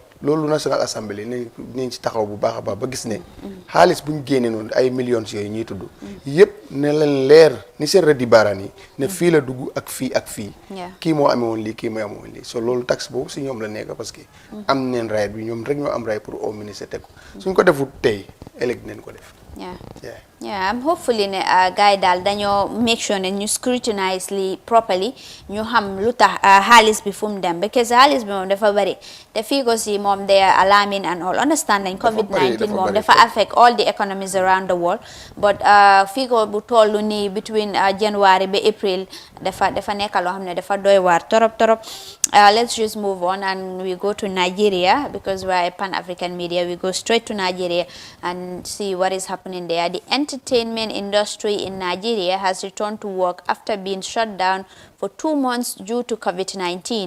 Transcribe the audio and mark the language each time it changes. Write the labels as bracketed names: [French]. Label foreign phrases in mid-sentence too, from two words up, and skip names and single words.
[Wolof] loolu National Assembly nañ ci taxaw bu baax a baax ba gis ne xaalis bu ñu génnee noonu ay millions yooyu ñuy tudd yëpp ne leen leer ni seen rëddi baaraan yi ne fii la dugg ak fii kii moo amee woon lii kii moo amee woon lii so loolu taxe boobu si ñoom la nekk parce que am neen right bi ñoom rek ñoo am right [French] pour au ministre [Wolof] teg ko suñ ko defut tey ëllëg nañ ko def. [English] Yeah, I'm hopefully [Wolof] ne gars yi daal dañoo [English] make sure [Wolof] ne ñu scrutinize li properly ñu xam lu tax xaalis bi fu mu dem because xaalis bi moom dafa bari te fii ko si moom [English] they are alarming and all understand [Wolof] nañ COVID-19 moom dafa affect [English] all the economies around the world [Wolof] but fii ko bu tollu nii between January ba April dafa nekk loo xam ne dafa doy waar torop [English] let's just move on and we go to Nigeria because we are a Pan-African media. We go straight to Nigeria and see what is happening there. The entertainment industry in Nigeria has returned to work after being shut down for 2 months due to COVID-19.